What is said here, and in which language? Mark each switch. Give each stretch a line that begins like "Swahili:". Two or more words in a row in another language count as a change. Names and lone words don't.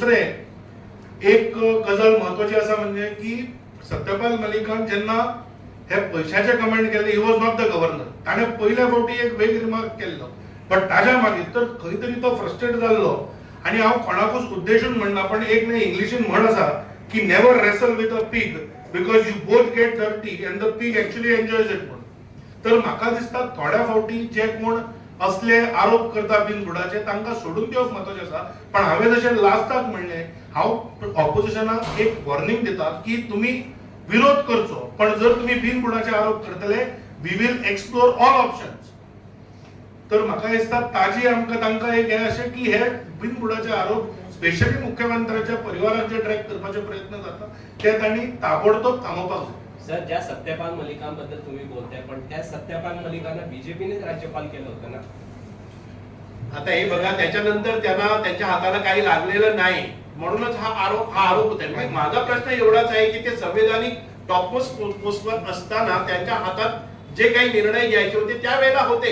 Konkani: दुसरें एक गजाल महत्वाची आसा म्हणजे की सत्यपाल मलिकान जेन्ना हे पयशाचे कमेंट केले
English: he was not the governor
Konkani: ताणे पयल्या फावटी एक
English: vague remark
Konkani: केल्लो बट ताज्या मागीर तर खंय तरी तो फ्रस्ट्रेट जाल्लो आणि हांव कोणाकूच उद्देशून म्हणना, पण एक न्ही इंग्लिशीन म्हण आसा की
English: never wrestle with a pig because you both get dirty and the pig actually enjoys it
Konkani: म्हणून. तर म्हाका दिसता थोड्या फावटी जे कोण असले आरोप करता बिनबुडाचे तांकां सोडून दिवप महत्वाचें आसा. पण हांवें जशें लास्टाक म्हणलें, हांव ऑपोजिशनाक एक वॉर्निंग दिता की तुमी विरोध करचो, पण जर तुम्ही बिनबुडाचे आरोप करतले
English: we will explore all options.
Konkani: तर म्हाका दिसता ताजी आमकां तांकां एक हे अशें की हे बिनबुडाचे आरोप स्पेशली मुख्यमंत्र्याच्या परिवाराक जे ट्रॅक करपाचे प्रयत्न जाता ते तांणी ताबडतोब थांबोवपाक जाय.
Marathi: सर, ज्या सत्यपाल मलिकांबद्दल तुम्ही बोलताय, पण त्या सत्यपाल मलिकांना बीजेपीनेच राज्यपाल केलं होतं ना. आता हे बघा, त्याच्यानंतर त्यांना त्यांच्या हाताला काही लागलेलं नाही म्हणूनच हा आरोप होता. म्हणजे माझा प्रश्न एवढाच आहे की ते संवैधानिक टॉपमोस्ट पोस्टवर असताना त्यांच्या हातात जे काही निर्णय घ्यायचे होते त्यावेळेला होते.